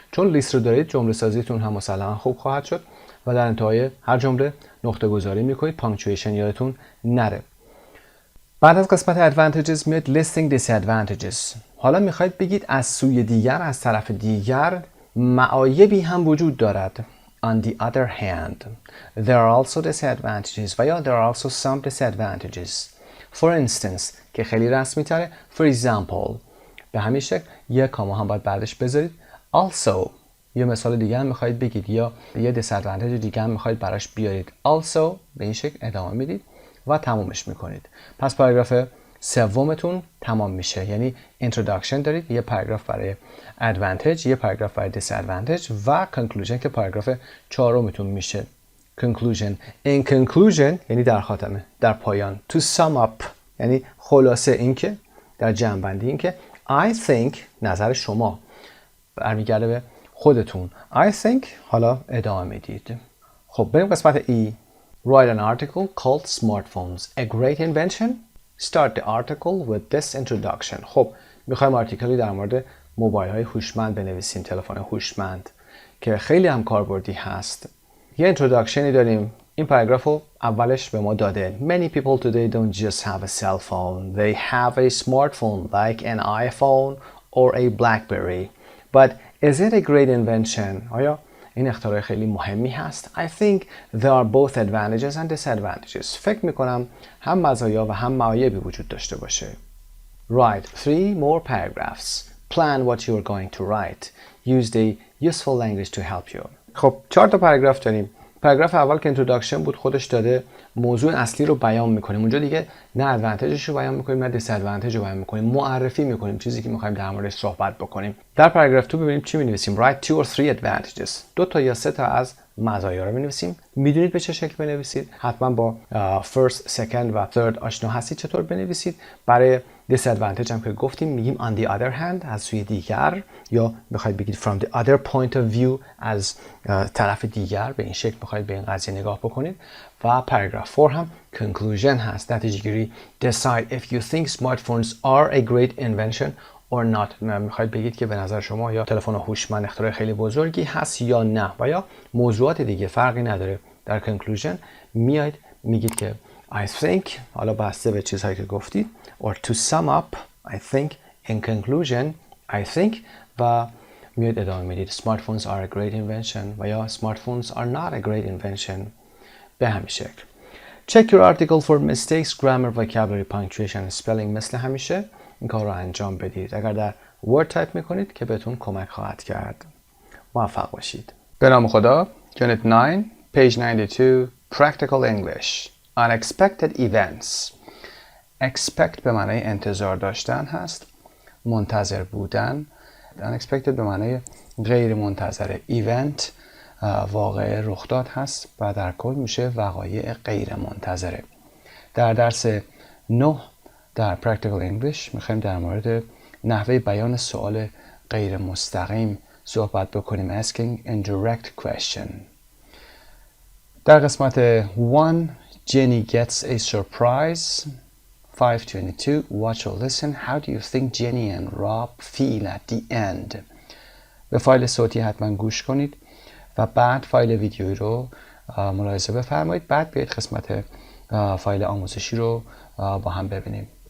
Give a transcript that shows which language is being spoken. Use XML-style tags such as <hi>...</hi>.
<fa>چون لیست رو دارید جمله سازیتون هم مسلما خوب خواهد شد و در انتهای هر جمله نقطه گذاری می‌کنید، پانکچویشن یادتون نره. بعد از قسمت advantages میاد listing disadvantages. حالا می‌خواید بگید از سوی دیگر، از طرف دیگر معایبی هم وجود دارد.</fa> <en>On the other hand, there are also disadvantages و یا there are also some disadvantages.</en> <fa>For instance, که خیلی رسمی تره. For example, به همین شکل یک کاما هم باید بعدش بذارید. Also, یه مثال دیگه هم میخواید بگید یا یه disadvantage دیگه هم میخواید براش بیارید. Also, به این شکل ادامه میدید و تمومش میکنید. پس پاراگراف سومتون تمام میشه، یعنی introduction دارید، یه پاراگراف برای advantage، یه پاراگراف برای disadvantage و conclusion که پاراگراف چهارمتون میشه.</fa> <en>conclusion.</en> <fa>In conclusion یعنی در خاتمه، در پایان.</fa> <en>To sum up</en> <fa>یعنی خلاصه اینکه، در جمع‌بندی اینکه I think نظر شما برمیگرده به خودتون. I think حالا ادامه میدید. خب بریم قسمت E.</fa> <en>Write an article called Smartphones, a great invention. Start the article with this introduction.</en> <fa>خب میخوایم آرتیکلی در مورد موبایل های هوشمند بنویسیم، تلفن هوشمند که خیلی هم کاربردی هست. یه اینتروداکشنی داریم. این پاراگراف رو اولش به ما داده.</fa> <en>Many people today don't just have a cell phone. They have a smartphone like an iPhone or a BlackBerry. But is it a great invention?</en> <fa>آیا این اختراع خیلی مهمی هست؟</fa> <en>I think there are both advantages and disadvantages.</en> <fa>فکر میکنم هم مزایا و هم معایبی وجود داشته باشه.</fa> <en>Write 3 more paragraphs. Plan what you are going to write. Use the useful language to help you.</en> <fa>خب 4 تا پاراگراف داریم. پاراگراف اول که اینتروداکشن بود خودش داده موضوع اصلی رو بیان میکنیم. اونجا دیگه نه ادوانتیجش رو بیان میکنیم نه دیس ادوانتیج رو بیان میکنیم. معرفی میکنیم چیزی که میخوایم در موردش صحبت بکنیم. در پاراگراف 2 ببینیم چی مینویسیم.</fa> <en>Write 2 or 3 advantages.</en> <fa>2 تا یا 3 تا از مزایا رو مینویسیم. میدونید به چه شکل بنویسید؟ حتما با first, second و third آشنا هستید چطور بنویسید. برای disadvantage هم که گفتیم میگیم</fa> <en>on the other hand</en> <fa>از سوی دیگر، یا بخواید بگید</fa> <en>from the other point of view</en> <fa>از طرف دیگر. به این شکل میخواید به این قضیه نگاه بکنید. و پاراگراف 4 هم conclusion هست، نتیجه گیری.</fa> <en>decide if you think smartphones are a great invention or not.</en> <fa>میخواید بگید که به نظر شما یا تلفن هوشمند اختراع خیلی بزرگی هست یا نه، و یا موضوعات دیگه فرقی نداره.</fa> <en>در conclusion میاید میگید که I think،</en> <fa>حالا بسته به چیزهایی که گفتید،</fa> <en>or to sum up I think, in conclusion I think، و میاد ادامه میدید smartphones are a great invention و یا smartphones are not a great invention.</en> <fa>به همین شکل.</fa> <en>Check your article for mistakes, grammar, vocabulary, punctuation, spelling.</en> <fa>مثل همیشه این کار رو انجام بدید. اگر در Word تایپ میکنید که بهتون کمک خواهد کرد. موفق باشید. به نام خدا.</fa> <en>Unit 9 page 92 Practical English. Unexpected events.</en> <fa>Expect به معنی انتظار داشتن هست. منتظر بودن. Unexpected به معنی غیر منتظره. Event واقعه رخداد هست و در کل میشه وقایع غیر منتظره. در درس 9 در Practical English میخوایم در مورد نحوه بیان سوال غیر مستقیم صحبت بکنیم.</fa> <en>Asking indirect question.</en> <fa>در قسمت 1</fa> <en>Jenny gets a surprise. 522 Watch or listen. How do you think Jenny and Rob feel at the end?</en> <fa>به فایل صوتی حتما گوش کنید و بعد فایل ویدیویی رو ملاحظه بفرمایید. بعد بیایید قسمت فایل آموزشی رو با هم ببینیم.</fa>